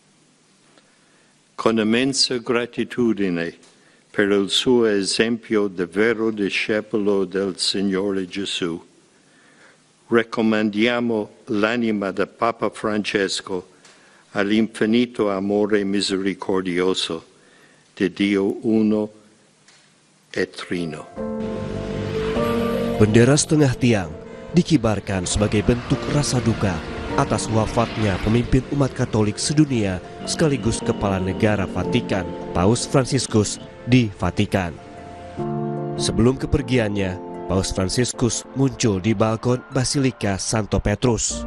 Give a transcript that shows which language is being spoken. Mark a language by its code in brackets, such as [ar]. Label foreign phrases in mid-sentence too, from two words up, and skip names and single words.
[it] Con immensa gratitudine per il suo esempio di vero discepolo del Signore Gesù, raccomandiamo l'anima del Papa Francesco all'infinito amore misericordioso di Dio Uno e Trino. [id] Bendera setengah tiang dikibarkan sebagai bentuk rasa duka atas wafatnya pemimpin umat Katolik sedunia sekaligus kepala negara Vatikan, Paus Fransiskus di Vatikan. Sebelum kepergiannya, Paus Fransiskus muncul di balkon Basilika Santo Petrus.